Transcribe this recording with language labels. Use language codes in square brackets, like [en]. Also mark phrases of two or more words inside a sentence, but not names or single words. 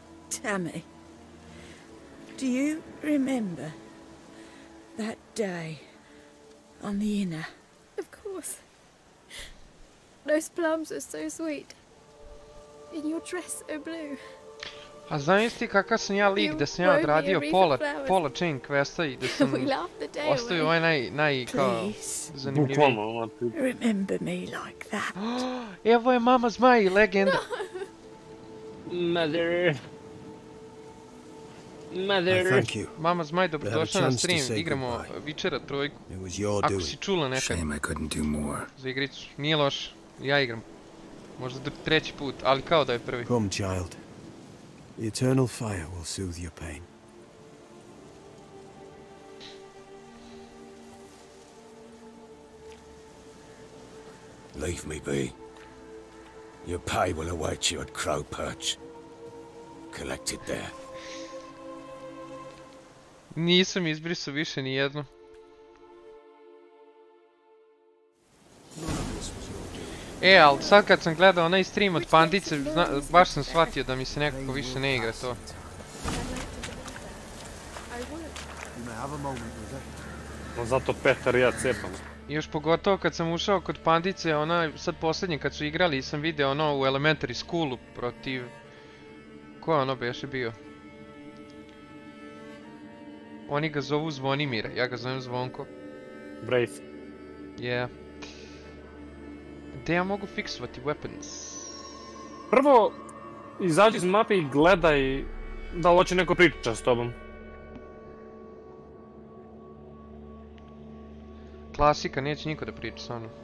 [en] Tammy, do you remember that day on the Inner? Of course. Those plums are so sweet. In your dress so blue. [sr] A znaš ti kakav sam ja lik da sam ja odradio pola [en] chain questa [sr] i da sam ostavio ovaj kao zanimljiviji. [en] Remember me like that. [sr] Evo je mama zmaj, legenda. [en] Mother. Thank you. [sr] Mama zmaj, dobrodošla na stream, igramo Witchera 3. Ako si čula nekad za igricu, nije loš, ja igram. Možda treći put, ali kao da je prvi. [en] Come, child. The eternal fire will soothe your pain. Leave me be. Your pay will await you at Crow Perch. Collect it there. [sr] Nisam izbrisao više ni jedno. Ali sad kad sam gledao onaj stream od Pandice, baš sam shvatio da mi se nekako više ne igra to. Zato Petar i ja cepam. Još pogotovo kad sam ušao kod Pandice, sad posljednje kad su igrali i sam vidio ono u Elementary Schoolu protiv... Ko je ono beše bio? Oni ga zovu Zvonimira, ja ga zovem Zvonko. [en] Brave. Yeah. [sr] Gdje ja mogu fiksovati weapons? Prvo, izađi iz mape i gledaj da li hoće neko priča s tobom. Klasika, neće niko da priča sa mnom.